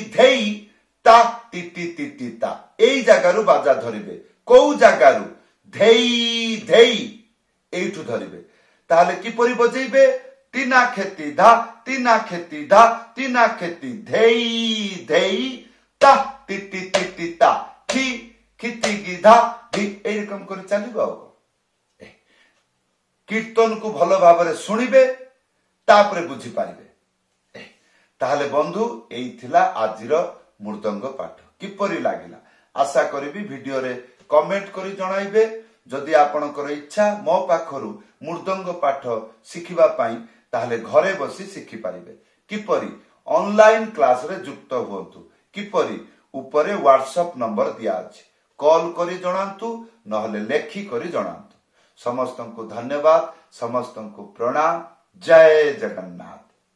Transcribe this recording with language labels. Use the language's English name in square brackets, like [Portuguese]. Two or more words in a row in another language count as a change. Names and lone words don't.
[Odia] ଧେଇ ତା ଟି ଟି ଟି ଟି ତା ଏଇ ଜାଗାରୁ ବାଜା ଧରିବେ କୁ ଜାଗାରୁ ଧେଇ ଧେଇ ଏଠୁ ଧରିବେ ତାହେଲେ କିପରି ବଜେଇବେ ତିନା ଖେତି ଧା ତିନା ଖେତି ଧା ତିନା ଖେତି ଧେଇ ଧେଇ ତା ଟି ଟି ଟି ଟି ତା ଖି ଖିଟି ଗି ଧା ଧି ଏଇ ରକମ କରି ଚାଲିବ କୀର୍ତ୍ତନ କୁ ଭଲ ଭାବରେ ଶୁଣିବେ ତାପରେ ବୁଝି ପାରିବେ ତାହେଲେ ବନ୍ଧୁ ଏଇ ଥିଲା ଆଜିର ମୃଦଙ୍ଗ ପାଠ କିପରି ଲାଗିଲା ଆଶା କରିବି ଭିଡିଓରେ କମେଣ୍ଟ କରି ଜଣାଇବେ ଯଦି ଆପଣଙ୍କର ଇଚ୍ଛା ମୋ ପାଖରୁ ମୃଦଙ୍ଗ ପାଠ ଶିଖିବା ପାଇଁ ତାହେଲେ ଘରେ ବସି ଶିଖି ପାରିବେ କିପରି [English] online class [Odia] ରେ ଯୁକ୍ତ ହୁଅନ୍ତୁ କିପରି ଉପରେ ହ୍ୱାଟସଆପ ନମ୍ବର ଦିଆ ଅଛି କଲ କରି ଜଣାନ୍ତୁ ନହେଲେ ଲେଖି କରି ଜଣାନ୍ତୁ ସମସ୍ତଙ୍କୁ ଧନ୍ୟବାଦ ସମସ୍ତଙ୍କୁ ପ୍ରଣାମ ଜୟ ଜଗନ୍ନାଥ।